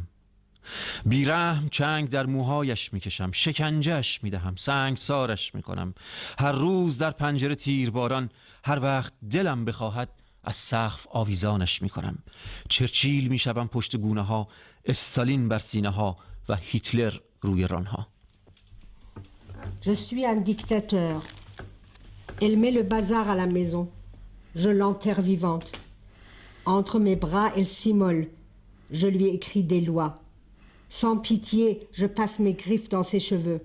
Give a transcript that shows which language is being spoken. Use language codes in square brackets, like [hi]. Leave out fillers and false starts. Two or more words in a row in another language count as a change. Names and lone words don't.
[fa] بیرحم چنگ در موهایش میکشم، شکنجهش میدهم، سنگسارش میکنم. هر روز در پنجره تیرباران، هر وقت دلم بخواهد از سقف آویزانش میکنم. چرچیل میشوم پشت گونه ها، استالین بر سینه ها و هیتلر روی رانها. [fr] Je suis un dictateur. Elle met le bazar à la maison. Je l'enterre vivante. Entre mes bras, elle s'immole. Je lui écris des lois. Sans pitié, je passe mes griffes dans ses cheveux.